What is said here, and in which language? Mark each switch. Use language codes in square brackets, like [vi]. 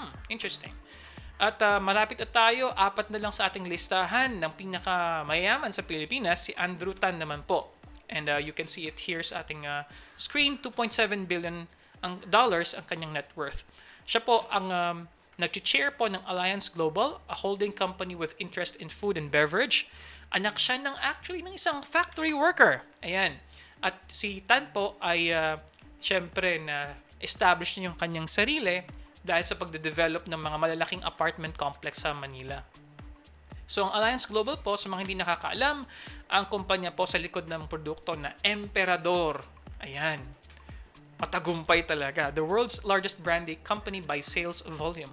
[tl] Interesting. At malapit na tayo, 4 na lang sa ating listahan ng pinakamayaman sa Pilipinas, si Andrew Tan naman po. [en] And you can see it here [tl] sa ating [en] screen, $2.7 billion [tl] ang kanyang [en] net worth. [tl] Siya po ang nag-chair po ng [en] Alliance Global, a holding company with interest in food and beverage. [tl] Anak siya ng isang factory worker. Ayan. At si Tan po ay syempre na establish niya yung kanyang sarili dahil sa pagde-develop ng mga malalaking apartment complex sa Manila. So ang Alliance Global po, sa mga hindi nakakaalam, ang kumpanya po sa likod ng produkto na Emperador. Ayan. Matagumpay talaga. [en] The world's largest brandy company by sales volume.